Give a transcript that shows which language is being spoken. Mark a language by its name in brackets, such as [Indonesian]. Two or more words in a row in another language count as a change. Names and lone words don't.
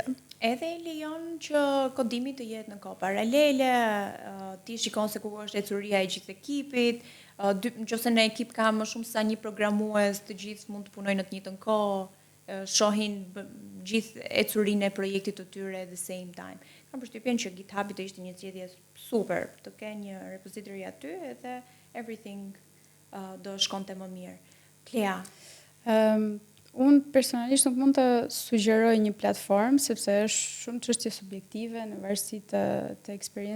[Albanian] Edhe lejon që kodimi të jetë në kohë paralele, ti shikon se ku është ecuria e gjithë ekipit, nëse në ekip ka më shumë sa një programues, të gjithë mund të punojnë në të njëjtën kohë, shohin gjithë ecurinë e projektit të tyre [English] at the same time. [Albanian] Kam përshtypjen që GitHub të ishte një zgjedhje super, të kenë një repository aty edhe everything do shkonte më mirë. Klea. Unë personalisht nuk mund të sugjeroj një platformë, sepse është shumë çështje subjektive në varësi të eksperiencave.